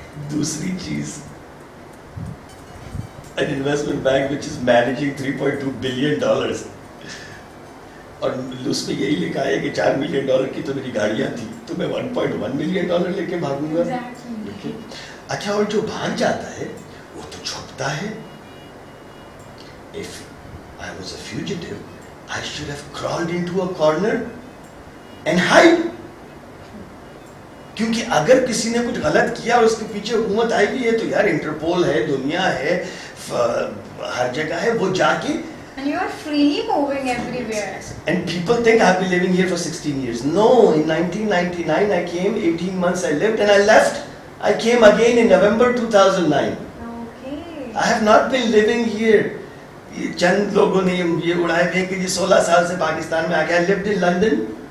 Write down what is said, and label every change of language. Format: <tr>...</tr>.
<ur>دوسری چیز,</ur> <en>an investment bank which is managing $3.2 billion,</en> <ur>اور اس میں یہی لکھا ہے کہ $4 ملین کی تو میری گاڑیاں تھیں, تو میں $1.1 ملین لے کے بھاگوں گا. اچھا, اور جو بھاگ جاتا ہے وہ تو چھپتا ہے.</ur> <en>If I was a fugitive, I should have crawled into a corner and hide.</en> <ur>کیونکہ اگر کسی نے کچھ غلط کیا اور اس کے پیچھے حکومت آئی بھی ہے تو یار انٹرپول ہے, دنیا ہے, ہر جگہ ہے, وہ جا کے.</ur> <en>And you are freely moving everywhere. And people think I've been living here for 16 years. No, in 1999 I came, 18 months I lived and I left. I came again in November 2009. Okay. I have not been living here.</en> <ur>چند لوگوں نے یہ اڑائے تھے کہ 16 سال سے پاکستان میں آ گیا.</ur> <en>I lived in London.</en>